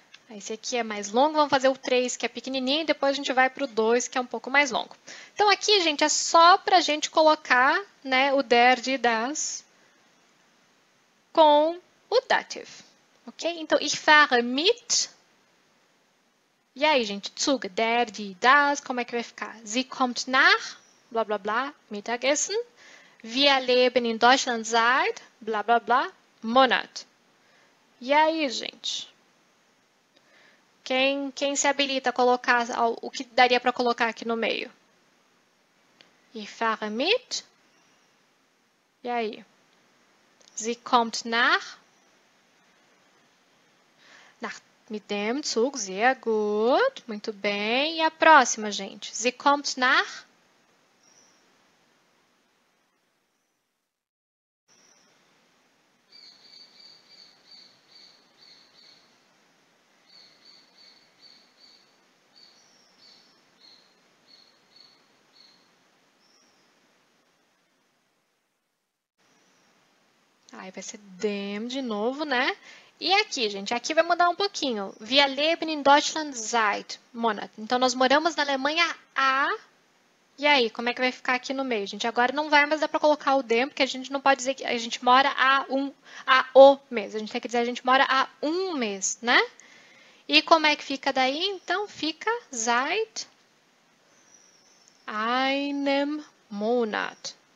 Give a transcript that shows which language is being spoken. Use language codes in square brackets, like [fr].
[pt] Esse aqui é mais longo, vamos fazer o 3, que é pequenininho, e depois a gente vai para o 2, que é um pouco mais longo. Então, aqui, gente, é só para a gente colocar, né, o der, die, das com o dative. Ok? Então, [de] ich fahre mit. [pt] E aí, gente, Zug, der, die, das, como é que vai ficar? [de] Sie kommt nach, blá, blá, blá, Mittagessen. Wir leben in Deutschland seit, blá, blá, blá, Monat. [pt] E aí, gente? Quem se habilita a colocar o que daria para colocar aqui no meio? [de] Ich fahre mit. [pt] E aí? [de] Sie kommt mit dem Zug. Sehr gut. [pt] Muito bem. E a próxima, gente? [de] Sie kommt nach. [pt] Aí vai ser dem de novo, né? E aqui, gente, aqui vai mudar um pouquinho. [de] Wir leben in Deutschland seit Monat. [pt] Então, nós moramos na Alemanha há... E aí, como é que vai ficar aqui no meio, gente? Agora não vai mais dar para colocar o dem, porque a gente não pode dizer que a gente mora há o mês. A gente tem que dizer a gente mora há um mês, né? E como é que fica daí? Então, fica [de] seit einem Monat.